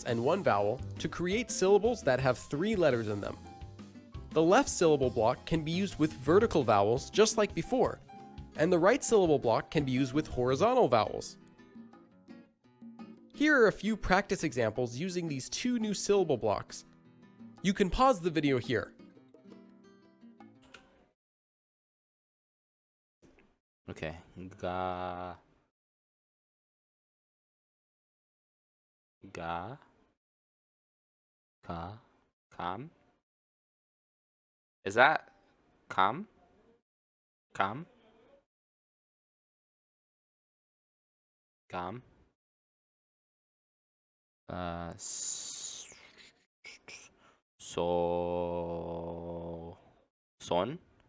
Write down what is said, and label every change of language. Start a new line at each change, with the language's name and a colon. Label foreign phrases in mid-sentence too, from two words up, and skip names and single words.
English: 2 consonants and 1 vowel, to create syllables that have 3 letters in them. The left syllable block can be used with vertical vowels just like before, and the right syllable block can be used with horizontal vowels. Here are a few practice examples using these two new syllable blocks. You can pause the video here. Okay. Ga. Ga. Ka. Kam. Is that kam? Kam? Kam? Son?